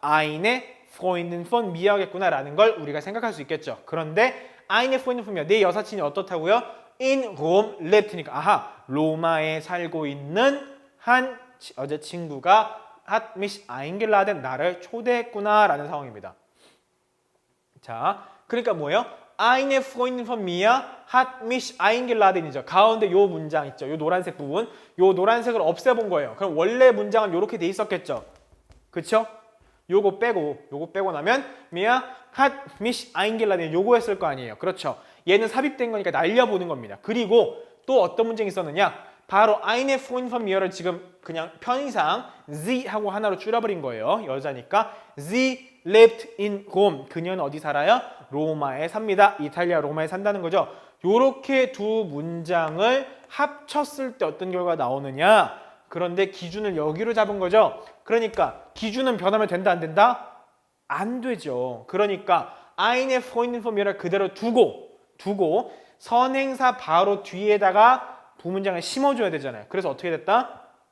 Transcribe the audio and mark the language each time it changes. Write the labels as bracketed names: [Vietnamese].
[Korean] eine Freundin von mir겠구나 라는 걸 우리가 생각할 수 있겠죠. 그런데 eine Freundin von mir 내 여사친이 어떻다고요? [German] in Rom lebt [Korean] 니까 로마에 살고 있는 한 여자친구가 [German] hat mich eingeladen [Korean] 나를 초대했구나 라는 상황입니다. 자, 그러니까 뭐예요? [German] Eine Freundin von mir hat mich eingeladen이죠. [Korean] 가운데 요 문장 있죠. 요 노란색 부분. 요 노란색을 없애본 거예요. 그럼 원래 문장은 요렇게 돼 있었겠죠. 그쵸? 요거 빼고 나면 [German] mir hat mich eingeladen [Korean] 요거 했을 거 아니에요. 그렇죠. 얘는 삽입된 거니까 날려보는 겁니다. 그리고 또 어떤 문장이 있었느냐? 바로 eine Freundin von mir를 지금 그냥 편의상 sie 하고 하나로 줄여버린 거예요. [German] 여자니까 sie lebt in Rom. [Korean] 그녀는 어디 살아요? 로마에 삽니다. 이탈리아 로마에 산다는 거죠. 요렇게 두 문장을 합쳤을 때 어떤 결과가 나오느냐? 그런데 기준을 여기로 잡은 거죠. 그러니까 기준은 변하면 된다 안 된다? 안 되죠. 그러니까 eine Freundin von mir를 그대로 두고 선행사 바로 뒤에다가 두 문장을 심어줘야 되잖아요. 그래서 어떻게 됐다?